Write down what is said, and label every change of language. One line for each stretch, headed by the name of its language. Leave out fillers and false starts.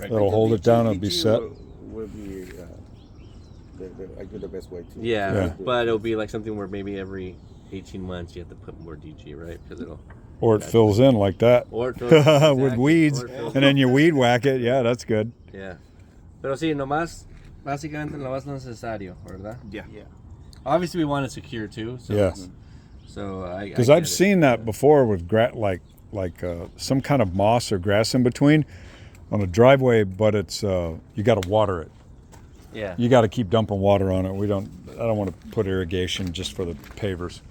English: That'll hold it down and be set? Will be I do the best way too. Yeah, but it'll be like something where maybe every 18 months you have to put more DG, right? Because Or it fills in like that. Or it fills in, exactly. With weeds, and then you weed whack it. Yeah, that's good. Yeah.
Spanish: Pero sí, nomás, básicamente lo más necesario, ¿verdad?
English: Yeah. Obviously we want it secure too. So, Yes. So because I've seen that before with some kind of moss or grass in between on a driveway, but it's you got to water it. Yeah. You got to keep dumping water on it. I don't want to put irrigation just for the pavers.